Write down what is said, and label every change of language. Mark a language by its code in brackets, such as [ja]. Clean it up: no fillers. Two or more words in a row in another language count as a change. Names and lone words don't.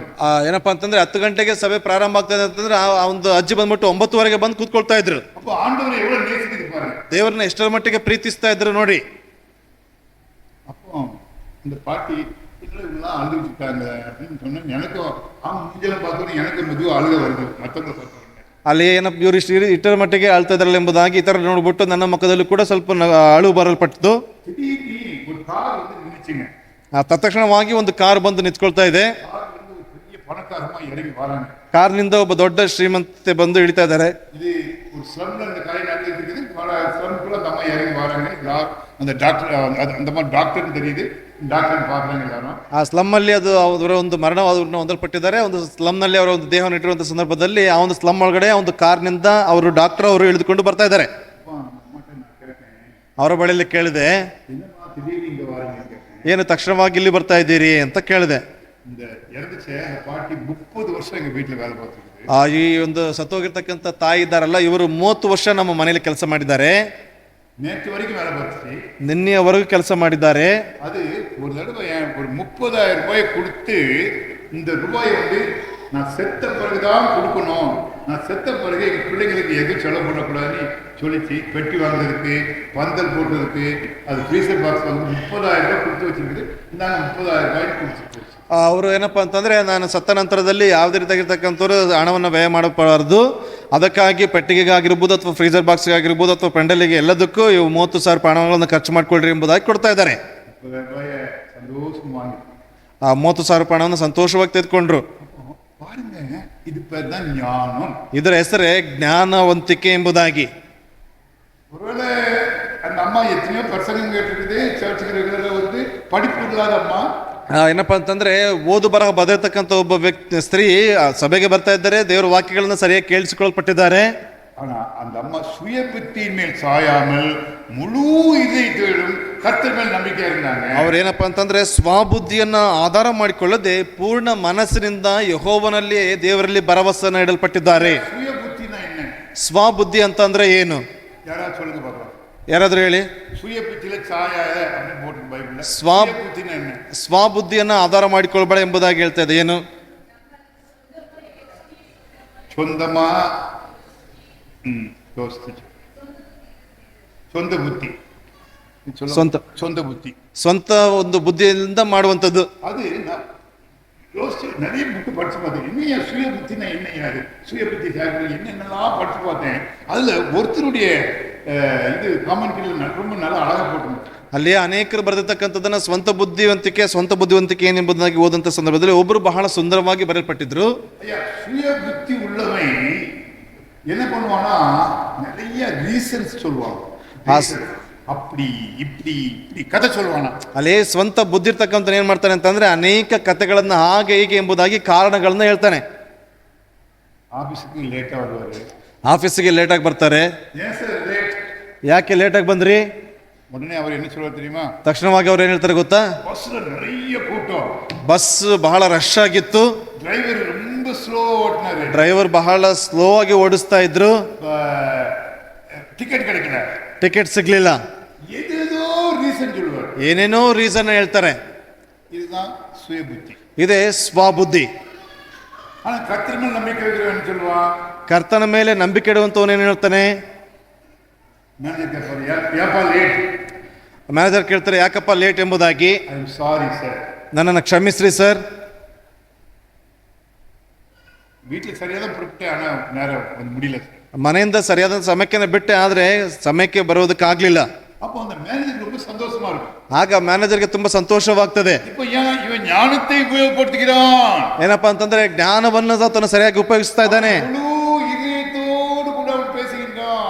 [kn] ಏನಪ್ಪಾ ಅಂತಂದ್ರೆ 10 ಗಂಟೆಗೆ ಸಭೆ ಪ್ರಾರಂಭ ಆಗ್ತದೆ ಅಂತಂದ್ರೆ ಆ ಒಂದು ಅಜ್ಜಿ ಬಂದ್ಬಿಟ್ಟು 9:00ವರೆಗೆ ಬಂದು ಕೂತ್ಕೊಳ್ತಾ ಇದ್ರು. [ta] அப்போ ஆண்டவர் எவ்வளவு நேசிக்குது பாருங்க. [kn] ದೇವರನ್ನ ಎಷ್ಟರ ಮಟ್ಟಿಗೆ ಪ್ರೀತಿಸ್ತಾ ಇದ್ರು ನೋಡಿ. [ta] அப்போ இந்த பாட்டி இவங்கெல்லாம் அழுதுட்டு இருக்காங்க அப்படின்னு சொன்னா எனக்கும் அவங்க மூஞ்சல பார்த்தோன்னே எனக்கு மெதுவாக அழுக வருது. மற்றவங்களை பார்த்தோன்னே [kn] ಅಲ್ಲಿ ಏನಪ್ಪ ಇವರು ಇಷ್ಟರ ಮಟ್ಟಿಗೆ ಅಳ್ತಾ ಇದ್ರಲ್ಲ ಎಂಬುದಾಗಿ ಇತರ ನೋಡ್ಬಿಟ್ಟು ನನ್ನ ಮುಖದಲ್ಲಿ ಕೂಡ ಸ್ವಲ್ಪ ಅಳು ಬರಲ್ಪಟ್ಟಿತು. [ta] திடீர்னு ஒரு கார் வந்து நின்றுச்சுங்க. [kn] ತತ್ಕ್ಷಣವಾಗಿ ಒಂದು ಕಾರ್ ಬಂದು ನಿಂತ್ಕೊಳ್ತಾ ಇದೆ. [ta] கார் வந்து ஒரு பெரிய பணக்காரமா இறங்கி வராங்க. [kn] ಕಾರ್ನಿಂದ ಒಬ್ಬ ದೊಡ್ಡ ಶ್ರೀಮಂತೆ ಬಂದು ಇಳಿತಾ ಇದ್ದಾರೆ. [ta] இது ஒரு ஸ்லம்ல இந்த கலை நடந்துட்டு இருக்குது. பல ஸ்லம்குள்ள அந்த அம்மா இறங்கி வராங்க. அந்த டாக்டர் அந்த மாதிரி டாக்டர்னு தெரியுது. டாக்டರ್ பார்க்குறாங்க எல்லாரும். [kn] ಆ ಸ್ಲಮ್ ಅಲ್ಲಿ ಅದು ಅವರ ಒಂದು ಮರಣವನ್ನು ಹೊಂದಲ್ಪಟ್ಟಿದ್ದಾರೆ. ಒಂದು ಸ್ಲಮ್ ನಲ್ಲಿ ಅವರ ಒಂದು ದೇಹವನ್ನು ಇಟ್ಟಿರುವಂತ ಸಂದರ್ಭದಲ್ಲಿ ಆ ಒಂದು ಸ್ಲಮ್ ಒಳಗಡೆ ಒಂದು ಕಾರ್ನಿಂದ ಅವರು ಡಾಕ್ಟರ್ ಅವರು ಇಳಿದುಕೊಂಡು ಬರ್ತಾ ಇದ್ದಾರೆ. ಅವರ ಬಳಿಯಲ್ಲಿ ಕೇಳಿದೆ, ಏನು ತಕ್ಷಣವಾಗಿ ಇಲ್ಲಿ ಬರ್ತಾ ಇದ್ದೀರಿ ಅಂತ ಕೇಳಿದೆ. [ta] இந்த இறந்துச்சே அந்த பாட்டி 30 வருஷம் எங்க வீட்டுல வேலை பார்த்துருக்கு. [kn] ಈ ಒಂದು ಸತ್ತೋಗಿರ್ತಕ್ಕಂಥ ತಾಯಿ ಇದ್ದಾರಲ್ಲ, ಇವರು 30 ವರ್ಷ ನಮ್ಮ ಮನೆಯಲ್ಲಿ ಕೆಲಸ ಮಾಡಿದ್ದಾರೆ. [ta] நேற்று வரைக்கும் வேலை பார்த்துச்சு. [kn] ನಿನ್ನೆಯವರೆಗೂ ಕೆಲಸ ಮಾಡಿದ್ದಾರೆ. [ta] அது ஒரு தடவை ஒரு 30,000 ரூபாயை கொடுத்து இந்த ரூபாயை வந்து நான் செத்த பிறகுதான் கொடுக்கணும், நான் செத்த பிறகு எங்க பிள்ளைங்களுக்கு எதுவும் செலவு பண்ணக்கூடாதுன்னு சொல்லிச்சு. பெட்டி வாங்குறதுக்கு, பந்தல் போட்டதுக்கு, அது ஃப்ரீசர் பாக்ஸ் வந்து 30,000 ரூபாய் கொடுத்து வச்சிருக்குது. இந்தாங்க 30,000 ரூபாய் கொடுத்துட்டு [kn] ಅವರು ಏನಪ್ಪಾ ಅಂತಂದ್ರೆ, ನಾನು ಸತ್ತ ನಂತರದಲ್ಲಿ ಯಾವುದೇ ರೀತಿಯಾಗಿರ್ತಕ್ಕಂಥವ್ರು ಹಣವನ್ನು ವ್ಯಯ ಮಾಡಬಾರದು, ಅದಕ್ಕಾಗಿ ಪೆಟ್ಟಿಗೆಗಾಗಿರ್ಬೋದು ಅಥವಾ ಫ್ರೀಜರ್ ಬಾಕ್ಸ್ಗಾಗಿರ್ಬೋದು ಅಥವಾ ಪೆಂಡಲಿಗೆ ಎಲ್ಲದಕ್ಕೂ ಇವು 30,000 ಹಣಗಳನ್ನು ಖರ್ಚು ಮಾಡ್ಕೊಳ್ರಿ ಎಂಬುದಾಗಿ ಕೊಡ್ತಾ ಇದ್ದಾರೆ. [ta] 30,000 சந்தோஷம் வாங்கி [kn] ಆ 30,000 ಹಣವನ್ನು ಸಂತೋಷವಾಗಿ ತೆಗೆದುಕೊಂಡ್ರು. [ta] பாருங்க, இது பேர் தான் ஞானம். [kn] ಇದರ ಹೆಸರೇ ಜ್ಞಾನವಂತಿಕೆ ಎಂಬುದಾಗಿ. [ta] ஒருவேளை அந்த அம்மா எத்தனையோ பிரசங்கம் கேட்டிருக்குது, சர்ச்சுக்கு ரெகுலரா வந்து படிப்பு இல்லாத அம்மா. [kn] ಏನಪ್ಪಾ ಅಂತಂದ್ರೆ, ಓದು ಬರಹ ಬದಿರ್ತಕ್ಕಂಥ ಒಬ್ಬ ವ್ಯಕ್ತಿ ಸ್ತ್ರೀ ಸಭೆಗೆ ಬರ್ತಾ ಇದ್ದಾರೆ, ದೇವರ ವಾಕ್ಯಗಳನ್ನ ಸರಿಯಾಗಿ ಕೇಳಿಸಿಕೊಳ್ಪಟ್ಟಿದ್ದಾರೆ. [ta] ஆனா அந்த அம்மா சுய புத்தியின் மேல் சாயாமல் முழு இதயத்தோடும் கர்த்தர் மேல் நம்பிக்கை இருந்தாங்க. [kn] ಅವ್ರೇನಪ್ಪಾ ಅಂತಂದ್ರೆ, ಸ್ವಬುದ್ಧಿಯನ್ನ ಆಧಾರ ಮಾಡಿಕೊಳ್ಳದೆ ಪೂರ್ಣ ಮನಸ್ಸಿನಿಂದ ಯೆಹೋವನಲ್ಲಿ ದೇವರಲ್ಲಿ ಭರವಸೆಯನ್ನು ಇಡಲ್ಪಟ್ಟಿದ್ದಾರೆ. [ta] சுய புத்தினா என்ன? [kn] ಸ್ವಬುದ್ಧಿ ಅಂತ ಅಂದ್ರೆ ಏನು? [ta] யாராவது சொல்லுங்க பார்க்கலாம். [kn] ಯಾರಾದ್ರೂ ಹೇಳಿ. [ta] சுய புத்தியில சாயாத அப்படின்னு போட்டு பைபிள்ல. [kn] ಸ್ವ [ta] புத்தினா என்ன? [kn] ಸ್ವಬುದ್ಧಿಯನ್ನ ಆಧಾರ ಮಾಡಿಕೊಳ್ಬೇಡ ಎಂಬುದಾಗಿ ಹೇಳ್ತಾ ಇದೆ. ಏನು? [ta] சொந்தமா யோசிச்சு சொந்த புத்தி, சொந்த புத்தி, [kn] ಸ್ವಂತ ಒಂದು ಬುದ್ಧಿಯಿಂದ ಮಾಡುವಂಥದ್ದು. [ta] அது யோசிச்சு நிறைய புக்கு படிச்சு பார்த்தேன். என்னையா சுய புத்தினா என்னையா அது, சுய புத்தி சாப்பிட்டு என்னென்னலாம் படிச்சு பார்த்தேன். அதுல ஒருத்தருடைய இது காமெண்ட்ரியில் ரொம்ப நல்லா அழகா போட்டிருந்தேன். [kn] ಅಲ್ಲಿ ಅನೇಕರು ಬರೆದಿರ್ತಕ್ಕಂಥದ್ದನ್ನ ಸ್ವಂತ ಬುದ್ಧಿವಂತಿಕೆ ಏನೆಂಬುದಾಗಿ ಓದಂತ ಸಂದರ್ಭದಲ್ಲಿ ಒಬ್ಬರು ಬಹಳ ಸುಂದರವಾಗಿ ಬರೆಯಲ್ಪಟ್ಟಿದ್ರು. [ta] ஐயா, சுய புத்தி உள்ளவன் என்ன பண்ணுவானா, நிறைய ரீசன்ஸ் சொல்லுவான். அப்படி இப்படி இப்படி கதை சொல்லுவானா. [kn] ಅಲ್ಲಿ ಸ್ವಂತ ಬುದ್ಧಿ ಇರ್ತಕ್ಕಂಥ ಏನ್ ಮಾಡ್ತಾನೆ ಅಂತಂದ್ರೆ ಅನೇಕ ಕಥೆಗಳನ್ನ ಹಾಗೆ ಹೀಗೆ ಎಂಬುದಾಗಿ ಕಾರಣಗಳನ್ನ ಹೇಳ್ತಾನೆ. [ta] ஆபீஸ்கே லேட் வருவாரு, [kn] ಆಫೀಸಿಗೆ ಲೇಟಾಗಿ ಬರ್ತಾರೆ. [ta] ஏன் சார் லேட், [kn] ಯಾಕೆ ಲೇಟಾಗಿ ಬಂದ್ರಿ? [ta] உடனே அவர் என்ன சொல்வார் தெரியுமா? [kn] ತಕ್ಷಣವಾಗಿ ಅವ್ರು ಏನ್ ಹೇಳ್ತಾರೆ ಗೊತ್ತಾ? [ta] பஸ்ல நிறைய கூட்டம், [kn] ಬಸ್ ಬಹಳ ರಶ್ ಆಗಿತ್ತು, [ta] டிரைவர் ரொம்ப ஸ்லோ ஓட்டினாரு, [kn] ಡ್ರೈವರ್ ಬಹಳ ಸ್ಲೋ ಆಗಿ ಓಡಿಸ್ತಾ ಇದ್ರು, [ta] டிக்கெட் கிடைக்கல, [kn] ಟಿಕೆಟ್ ಸಿಗ್ಲಿಲ್ಲ, [ta] ஏதேதோ ரீசன் சொல்லுவார். [kn] ಏನೇನೋ ರೀಸನ್ ಹೇಳ್ತಾರೆ. [ta] இதுதான் சுய புத்தி. [kn] ಇದೇ ಸ್ವಬುದ್ಧಿ. [ta] ஆனா கர்த்தர் மேல் நம்பிக்கை வைக்கிறவன் சொல்லுவான், [kn] ಕರ್ತನ ಮೇಲೆ ನಂಬಿಕೆ ಇಡುವಂತವನು ಏನ್ ಹೇಳ್ತಾನೆ? [ta] மேனேஜர் கேட்பாரு, ஏப்பா லேட்? [kn] ಮ್ಯಾನೇಜರ್ ಕೇಳ್ತಾರೆ ಯಾಕಪ್ಪ ಲೇಟ್ ಎಂಬುದಾಗಿ. [en] I am sorry sir, [kn] ನನ್ನನ್ನು ಕ್ಷಮಿಸ್ರಿ ಸರ್. [ta] வீட்டுல சரியா தான் புறப்பட்டேன், ஆனா நேரம் வந்து முடியல சார். [kn] ಮನೆಯಿಂದ ಸರಿಯಾದ ಸಮಯಕ್ಕೆ ಬಿಟ್ಟೆ, ಆದ್ರೆ ಸಮಯಕ್ಕೆ ಬರೋದಕ್ಕಾಗ್ಲಿಲ್ಲ. [ta] அப்போ அந்த மேனேஜர் ரொம்ப சந்தோஷமா இருக்கும். [kn] ಆಗ ಮ್ಯಾನೇಜರ್ಗೆ ತುಂಬಾ ಸಂತೋಷವಾಗ್ತದೆ. [ta] இப்போ ஏன் இவன் ஞானத்தை உபயோகப்படுத்துகிறான், [kn] ಏನಪ್ಪಾ ಅಂತಂದ್ರೆ ಜ್ಞಾನವನ್ನು ಆತನು ಸರಿಯಾಗಿ ಉಪಯೋಗಿಸ್ತಾ ಇದ್ದಾನೆ. [ta] முழு இதயத்தோடு கூட அவன் பேசுகின்றான்.